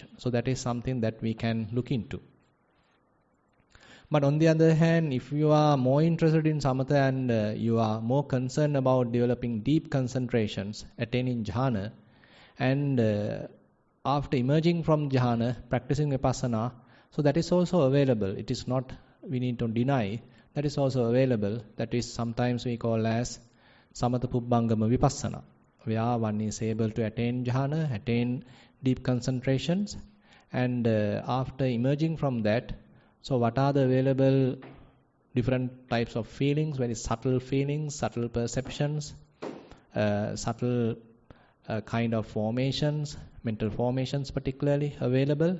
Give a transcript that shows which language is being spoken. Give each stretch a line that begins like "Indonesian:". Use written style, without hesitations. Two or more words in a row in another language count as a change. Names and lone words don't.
English: So that is something that we can look into. But on the other hand, if you are more interested in samatha and you are more concerned about developing deep concentrations, attaining jhana, and after emerging from jhana, practicing vipassana, so that is also available. It is not, we need to deny, that is also available. That is sometimes we call as
Pali: samatha pubbangama vipassana,
English: where one is able to attain jhana, attain deep concentrations, and after emerging from that, so what are the available different types of feelings, very subtle feelings, subtle perceptions, subtle kind of formations, mental formations particularly available.